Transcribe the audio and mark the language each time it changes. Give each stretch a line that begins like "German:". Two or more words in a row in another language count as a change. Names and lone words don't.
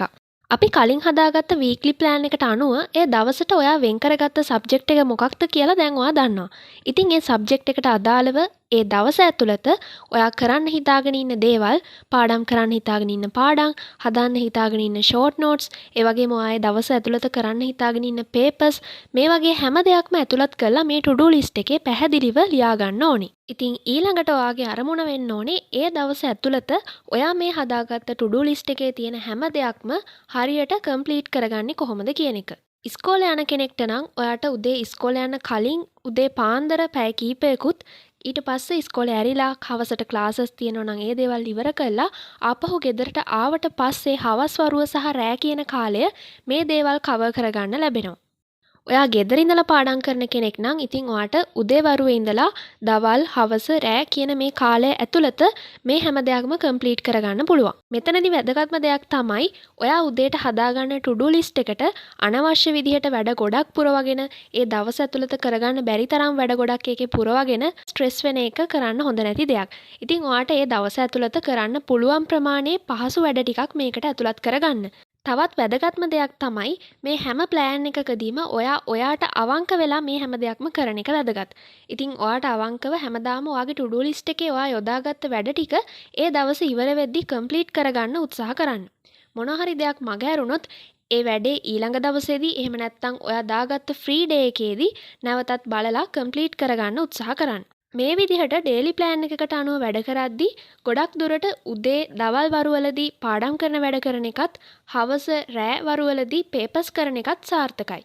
Sinhala: අපි කලින් හදාගත්ත
English: weekly plan
Sinhala: එකට අනුව ඒ දවසට ඔයා වෙන් කරගත්ත සබ්ජෙක්ට් එක මොකක්ද කියලා දැන් ඔයා දන්නවා. ඉතින් ඒ සබ්ජෙක්ට් එකට අදාළව ඒ දවස ඇතුළත ඔයා කරන්න හිතාගෙන ඉන්න දේවල්, පාඩම් කරන්න හිතාගෙන ඉන්න පාඩම්, හදන්න හිතාගෙන ඉන්න
English: short notes,
Sinhala: ඒ වගේම ඔයාගේ දවස ඇතුළත කරන්න හිතාගෙන ඉන්න පේපර්ස්, මේ වගේ හැම දෙයක්ම ඇතුළත් කරලා මේ
English: to do list
Sinhala: එකේ පැහැදිලිව ලියා ගන්න ඕනි. ඉතින් ඊළඟට ඔයාගේ අරමුණ වෙන්න ඕනේ ඒ දවස ඇතුළත ඔයා මේ හදාගත්ත
English: to do list
Sinhala: එකේ තියෙන හැම දෙයක්ම හරියට කම්ප්ලීට් කරගන්නේ කොහොමද කියන එක. ඉස්කෝලේ යන කෙනෙක්ට නම් ඔයාට උදේ ඉස්කෝලේ යන්න කලින් උදේ පාන්දර පැය කීපයකුත් ඊට පස්සේ ඉස්කෝලේ ඇරිලා හවසට ක්ලාසස් තියෙනවා නම් ඒ දේවල් ඉවර කරලා ආපහු ගෙදරට ආවට පස්සේ හවස් වරුව සහ රෑ කියන කාලය මේ දේවල් කවර් කරගන්න ලැබෙනවා. ඔයා ගෙදර ඉඳලා පාඩම් කරන කෙනෙක් නම් ඉතින් ඔයාට උදේ වරුවේ ඉඳලා දවල් හවස රෑ කියන මේ කාලය ඇතුළත මේ හැම දෙයක්ම කම්ප්ලීට් කරගන්න පුළුවන්. මෙතනදී වැදගත්ම දෙයක් තමයි ඔයා උදේට හදාගන්න
English: to do list
Sinhala: එකට අනවශ්‍ය විදිහට වැඩ ගොඩක් පුරවගෙන ඒ දවස ඇතුළත කරගන්න බැරි තරම් වැඩ ගොඩක් එකේ පුරවගෙන ස්ට්‍රෙස් වෙන එක කරන්න හොඳ නැති දෙයක්. ඉතින් ඔයාට ඒ දවස ඇතුළත කරන්න පුළුවන් ප්‍රමාණයේ පහසු වැඩ ටිකක් මේකට ඇතුළත් කරගන්න. තවත් වැදගත්ම දෙයක් තමයි මේ හැම ප්ලෑන් එකකදීම ඔයාට අවංක වෙලා මේ හැම දෙයක්ම කරන එක වැදගත්. ඉතින් ඔයාට අවංකව හැමදාම ඔයාගේ
English: to do list
Sinhala: එකේ ඔයා යොදාගත්ත වැඩ ටික ඒ දවස් ඉවර වෙද්දී කම්ප්ලීට් කරගන්න උත්සාහ කරන්න. මොන හරි දෙයක් මගහැරුණොත් ඒ වැඩේ ඊළඟ දවසේදී එහෙම නැත්නම් ඔයා දාගත්ත
English: free day
Sinhala: එකේදී නැවතත් බලලා කම්ප්ලීට් කරගන්න උත්සාහ කරන්න. මේ විදිහට
English: daily plan
Sinhala: එකකට අනුව වැඩ කරද්දී ගොඩක් දුරට උදේ දවල් වරුවලදී පාඩම් කරන වැඩ කරන එකත් හවස රෑ වරුවලදී පේපර්ස් කරන එකත් සාර්ථකයි.